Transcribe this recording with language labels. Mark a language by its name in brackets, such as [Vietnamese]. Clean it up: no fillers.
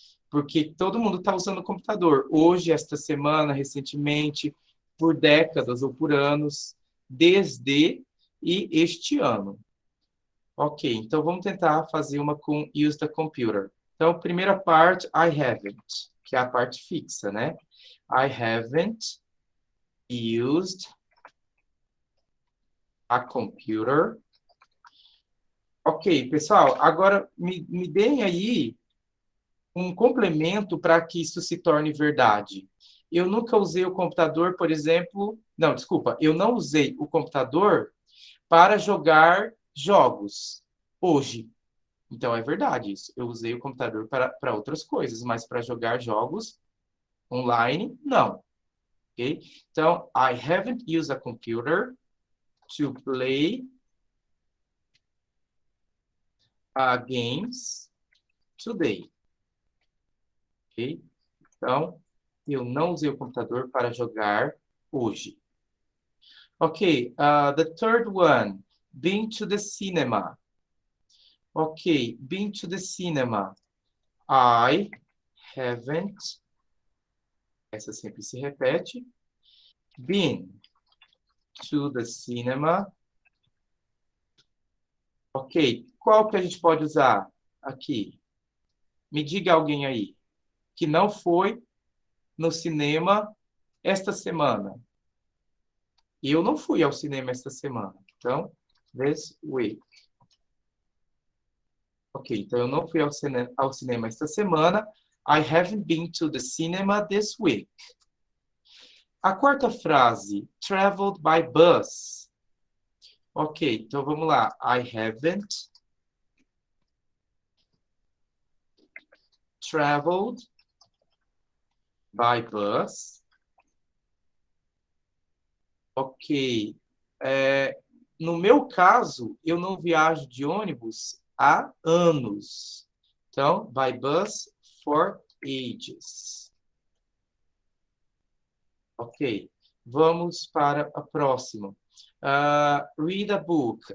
[Portuguese] Porque todo mundo está usando o computador. Hoje, esta semana, recentemente, por décadas ou por anos, desde e este ano. Ok, então vamos tentar fazer uma com [English] use the computer. [Portuguese] Então, primeira parte, [English] I haven't, [Portuguese] que é a parte fixa, né? [English] I haven't used a computer [Portuguese] Ok, pessoal, agora me deem aí um complemento para que isso se torne verdade. Eu nunca usei o computador, por exemplo. Não, desculpa, eu não usei o computador para jogar jogos hoje. Então é verdade isso. Eu usei o computador para outras coisas, mas para jogar jogos online, não. Ok? [English] Então, I haven't used a computer to play games today. Ok? [Portuguese] Então, eu não usei o computador para jogar hoje. [English] Ok, the third one, been to the cinema. Ok, been to the cinema. I haven't, [Portuguese] essa sempre se repete, [English] been to the cinema. [Portuguese] Ok, qual que a gente pode usar aqui? Me diga alguém aí que não foi no cinema esta semana. Eu não fui ao cinema esta semana. Então, [English] this week. [Portuguese] Ok, então eu não fui ao cinema esta semana. [English] I haven't been to the cinema this week. [Portuguese] A quarta frase, [English] traveled by bus. Ok, [Portuguese] então vamos lá. [English] I haven't traveled by bus. Ok. [Portuguese] No meu caso, eu não viajo de ônibus há anos. [English] Então, by bus for ages. [Portuguese] Ok. Vamos para a próxima. [English] Read a book.